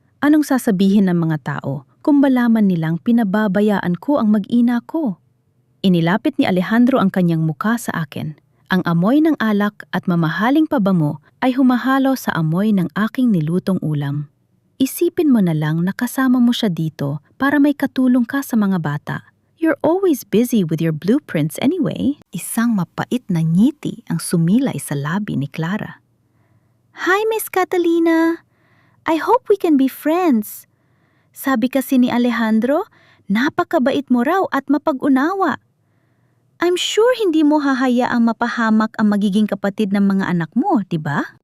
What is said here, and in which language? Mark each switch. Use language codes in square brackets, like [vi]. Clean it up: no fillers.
[tl] Anong sasabihin ng mga tao kung malaman nilang pinababayaan ko ang mag-ina ko? Inilapit ni Alejandro ang kanyang muka sa akin. Ang amoy ng alak at mamahaling pabango ay humahalo sa amoy ng aking nilutong ulam. Isipin mo na lang na kasama mo siya dito para may katulong ka sa mga bata. [en] You're always busy with your blueprints anyway. [tl] Isang mapait na ngiti ang sumilay sa labi ni Clara. [en] Hi, Miss Catalina! I hope we can be friends. [tl] Sabi kasi ni Alejandro, napakabait mo raw at mapag-unawa. [en] I'm sure [tl] hindi mo hahayaang mapahamak ang magiging kapatid ng mga anak mo, di ba?